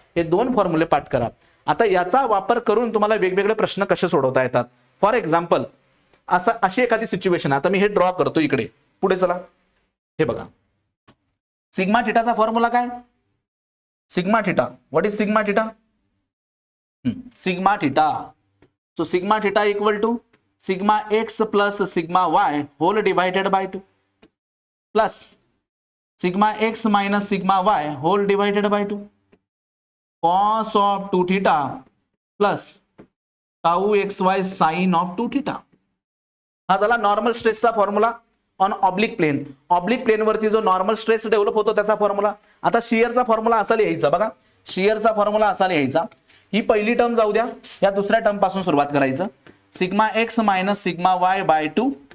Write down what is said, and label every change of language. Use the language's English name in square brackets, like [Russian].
[Marathi] हे दोन फॉर्म्युले पाठ करा. आता याचा वापर करून तुम्हाला वेगवेगळे प्रश्न कसे सोडवता येतात. फॉर एक्झाम्पल अशी एखादी सिच्युएशन, आता मी हे ड्रॉ करतो इकडे, पुढे चला. हे बघा, सिग्मा थिटाचा फॉर्म्युला काय? [English] Sigma theta, what is sigma theta? Sigma theta, so sigma theta equal to sigma x plus sigma y whole divided by 2 plus sigma x minus sigma y whole divided by 2 cos of 2 theta plus tau x y sine of 2 theta. [Marathi] हा झाला normal स्ट्रेसचा formula [English] On oblique plane. [Marathi] Oblique plain वरती जो normal stress develop होतो त्याचा formula. आता शियरचा formula असा लिहायचा, बघा शियरचा फॉर्म्युला असा लिहायचा. ही पहिली टर्म जाऊ द्या, या दुसऱ्या टर्म पासून सुरुवात करायचं. Sigma x minus sigma y by 2.